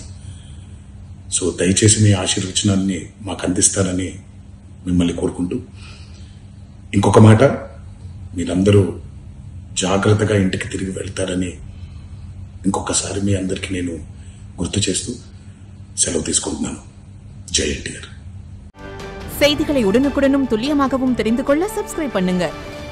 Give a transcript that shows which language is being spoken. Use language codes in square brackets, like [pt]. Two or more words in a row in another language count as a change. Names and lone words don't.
[te] సో దయచేసి మీ ఆశీర్వచనాన్ని మాకు అందిస్తారని మిమ్మల్ని కోరుకుంటూ, ఇంకొక మాట, మీరందరూ జాగ్రత్తగా ఇంటికి తిరిగి వెళ్తారని ఇంకొకసారి మీ అందరికీ నేను గుర్తు చేస్తూ సెలవు తీసుకుంటున్నాను. [ta] ஜெய் என்டிஆர். செய்திகளை உடனுக்குடனும் துல்லியமாகவும் தெரிந்து கொள்ள சப்ஸ்கிரைப் பண்ணுங்க.